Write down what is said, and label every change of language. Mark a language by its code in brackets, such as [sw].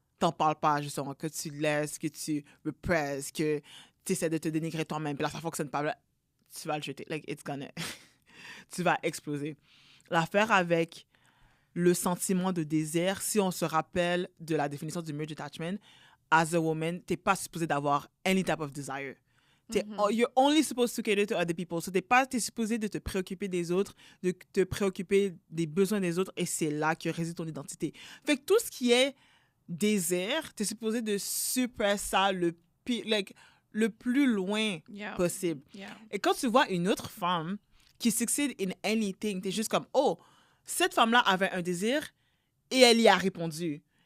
[fr] t'en parles pas, justement, que tu laisses, que tu represses, que tu essaies de te dénigrer toi-même, puis là, ça fonctionne pas, là, tu vas le jeter. [en] Like, it's gonna... [fr] tu vas exploser. L'affaire avec le sentiment de désir, si on se rappelle de la définition du merge attachment, [en] as a woman, [fr] t'es pas supposé d'avoir [en] any type of desire. You're only supposed to cater to other people. [fr] So t'es supposé de te préoccuper des autres, de te préoccuper des besoins des autres, et c'est là que réside ton identité. Fait que tout ce qui est désir, t'es supposé de suppresser ça le plus loin possible. Et quand tu vois une autre femme qui [en] succeed in anything, [fr] t'es juste comme, oh, cette femme-là avait un désir et elle y a répondu.